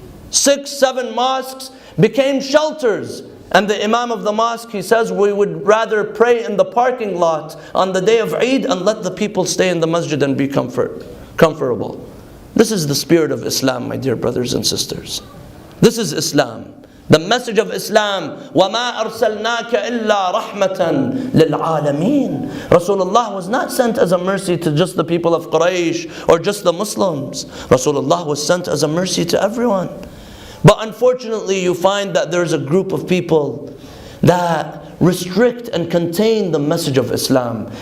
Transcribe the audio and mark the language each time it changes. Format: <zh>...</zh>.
<en>6, 7 mosques became shelters. And the Imam of the mosque, he says, we would rather pray in the parking lot on the day of Eid and let the people stay in the masjid and be comfortable. This is the spirit of Islam, my dear brothers and sisters. This is Islam. The message of Islam,</en> <ar>وَمَا أَرْسَلْنَاكَ إِلَّا رَحْمَةً لِلْعَالَمِينَ.</ar> <en>Rasulullah was not sent as a mercy to just the people of Quraysh or just the Muslims. Rasulullah was sent as a mercy to everyone. But unfortunately, you find that there's a group of people that restrict and contain the message of Islam.</en>